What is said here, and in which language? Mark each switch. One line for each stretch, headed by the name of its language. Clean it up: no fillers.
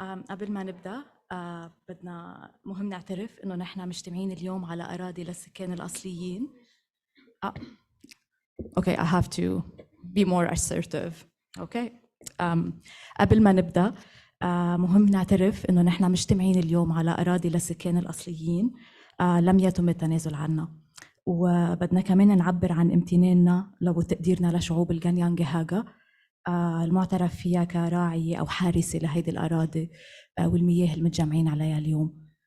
Arabic: قبل ما نبدأ بدنا مهم نعترف إنه نحن مجتمعين اليوم على أراضي للسكان الأصليين.
English: Okay, I have to be more assertive. Okay.
Arabic: قبل ما نبدأ مهم نعترف إنه نحن مجتمعين اليوم على أراضي للسكان الأصليين لم يتم التنازل عنها. وبدنا كمان نعبر عن امتناننا وتقديرنا لشعوب الغانيانغهاغا المعترف فيها كراعية أو حارسة لهيدي الأراضي والمياه المتجمعين عليها اليوم.